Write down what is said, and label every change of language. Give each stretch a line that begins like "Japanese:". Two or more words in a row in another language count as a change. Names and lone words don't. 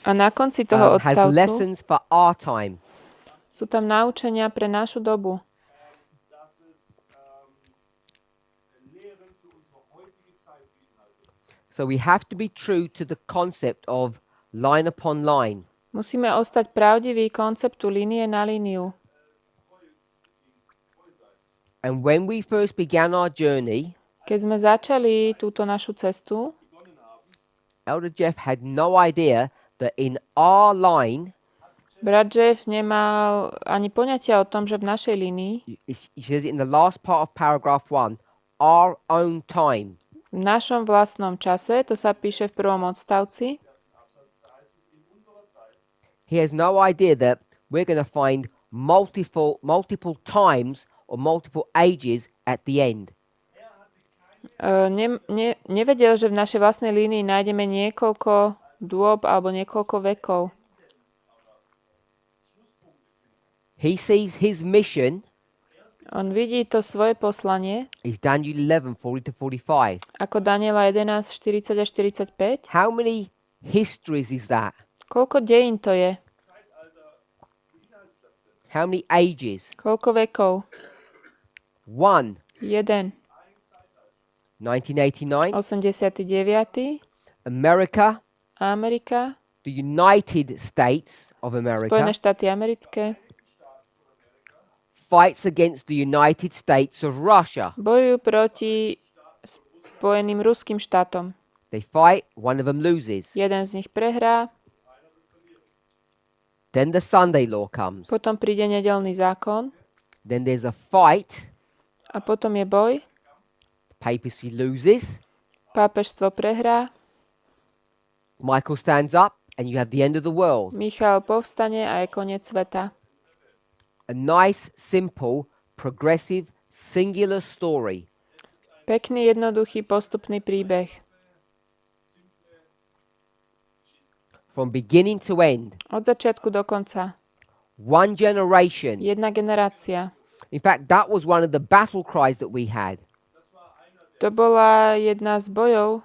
Slovak: A na konci toho
English: has
Slovak: odstavcu
English: lessons for our time.
Slovak: sú tam naučenia pre našu dobu.
German: dass es Lehren für unsere heutige Zeit beinhaltet.
English: So we have to be true to the concept of line upon line.
Slovak: Musíme ostať pravdivý konceptu línie na líniu.
English: And when we first began our journey,
Slovak: Keď sme začali túto našu cestu,
English: Elder Jeff had no idea that in our line,
Slovak: brat Jeff nemal ani poňatia o tom, že v našej línii,
English: he says it in the last part of paragraph 1, our own time.
Slovak: v našom vlastnom čase, to sa píše v prvom odstavci,
English: He has no idea that we're going to find multiple times or multiple ages at the end.
Slovak: nevedel, že v našej vlastnej línii nájdeme niekoľko dôb alebo niekoľko vekov.
English: He sees his mission
Slovak: On vidí to svoje poslanie
English: is Daniel 11:40-45.
Slovak: ako Daniela 11, 40 až 45.
English: How many histories is that?
Slovak: Koľko dejín to je?
English: How many ages?
Slovak: Koľko vekov?
English: 1.
Slovak: 1.
English: 1989.
Slovak: 89.
English: America,
Slovak: Amerika,
English: the United States of
Slovak: Spojené
English: America,
Slovak: štáty americké,
English: fights against the United States of Russia.
Slovak: bojujú proti Spojeným ruským štátom.
English: They fight, one of them loses.
Slovak: Jeden z nich prehrá,
English: Then the Sunday law comes.
Slovak: potom príde nedeľný zákon
English: Then there's a fight.
Slovak: a potom je boj,
English: Papacy loses.
Slovak: pápežstvo prehrá,
English: Michael stands up and you have the end of the world.
Slovak: Michal povstane a je koniec sveta.
English: A nice, simple, progressive, singular story.
Slovak: Pekný, jednoduchý, postupný príbeh.
English: From beginning to end.
Slovak: Od začiatku do konca.
English: One generation.
Slovak: Jedna generácia.
English: In fact, that was one of the battle cries that we had.
Slovak: To bola jedna z bojov,